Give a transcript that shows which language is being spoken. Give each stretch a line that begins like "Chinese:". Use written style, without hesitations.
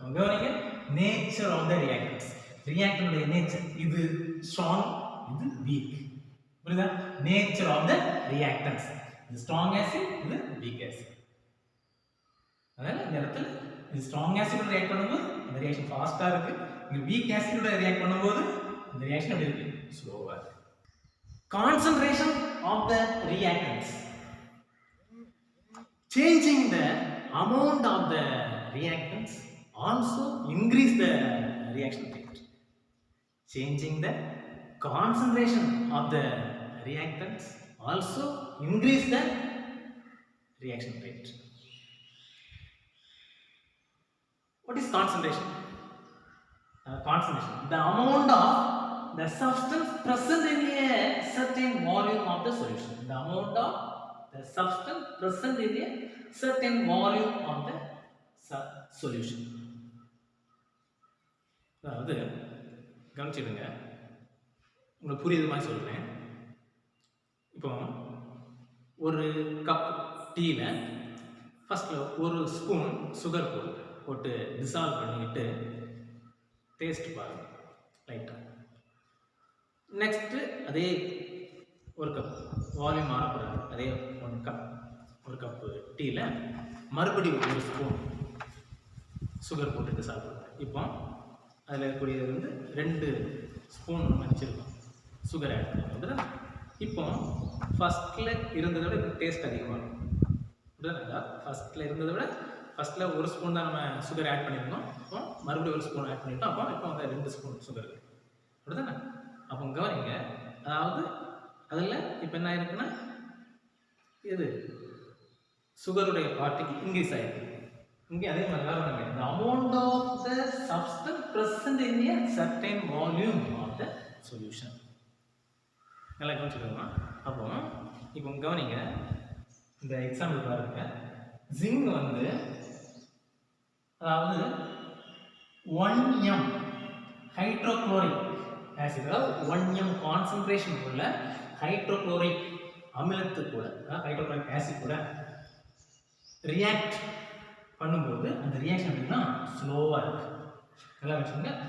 Tamil: கவனிங்க,
English: nature of the reactants,
Tamil: ரியாக்டனுடைய nature, இது strong, இது வீக். புரியுதா?
English: nature of the reactants,
Tamil: இது ஸ்ட்ராங் ஆசிட், இது வீக் ஆசிட். அதனால இந்த இடத்துல இது ஸ்ட்ராங் ஆசிடோட ரியாக்ட் பண்ணும்போது இந்த ரியாக்ஷன் ஃபாஸ்ட்டாக இருக்கு. இங்கே வீக் ஆசிடோட ரியாக்ட் பண்ணும்போது இந்த ரியாக்ஷன் எப்படி இருக்கு? ஸ்லோவாக இருக்கு. Concentration of the reactance,
English: changing the amount of the reactants also increase the reaction rate. Changing the concentration of the reactants also increase the reaction rate. What is concentration? Concentration, the amount of the substance present in a certain volume of the solution. The amount of the substance present in a certain volume of the solution.
Tamil: அதாவது கவனிச்சிடுங்க, உங்களுக்கு புரியுது மாதிரி சொல்கிறேன். இப்போ ஒரு cup டீயில் ஃபஸ்ட்டில் ஒரு ஸ்பூன் சுகர் போட்டு டிசால்வ் பண்ணிக்கிட்டு டேஸ்ட் பாருங்க லைட்டாக. நெக்ஸ்ட்டு அதே ஒரு கப் வால்யூம் மாறக்கூடாது, அதே ஒரு கப்பு டீயில் மறுபடியும் ஒரு ஸ்பூன் சுகர் போட்டு டிசால்வ் பண்ணுறேன். இப்போ அதில் இருக்கக்கூடியது 2 ஸ்பூன் மன்னிச்சிருக்கோம் சுகர் ஆட் பண்ணிருக்கோம். இப்போ ஃபஸ்ட்டில் இருந்ததை விட இப்போ டேஸ்ட் அதிகமாகும். அப்படிதானே? ஃபஸ்ட்டில் இருந்ததை விட ஃபஸ்ட்டில் ஒரு ஸ்பூன் தான் நம்ம சுகர் ஆட் பண்ணியிருந்தோம். அப்போ மறுபடியும் ஒரு ஸ்பூன் ஆட் பண்ணிட்டோம். இப்போ வந்து 2 ஸ்பூன் சுகர் இருக்குது. அப்படிதானே? அப்போ கவனிங்க, அதாவது அதில் இப்போ என்ன ஆயிருக்குன்னா இது சுகருடைய பார்ட்டிக்கு இன்க்ரீஸ் ஆகிருக்கு. இங்கே அதே மாதிரி தான் பண்ணுங்க.
English: The amount of the substance present in a certain volume of the solution.
Tamil: நல்லா கவனிச்சுக்கோங்க. அப்போ இப்போ கவனிங்க, இந்த எக்ஸாம்பிள் பாருங்க. ஜிங்க் வந்து அதாவது 1m ஹைட்ரோக்ளோரிக் ஆசிட், அதாவது 1m கான்சன்ட்ரேஷன் உள்ள ஹைட்ரோக்ளோரிக் அமிலத்து கூட, ஹைட்ரோக்ளோரிக் ஆசிட் கூட ரியாக்ட் பண்ணும்போது அந்த ரியாக்ஷன் அப்படின்னா ஸ்லோவாக இருக்கு. நல்லா வச்சுக்கோங்க.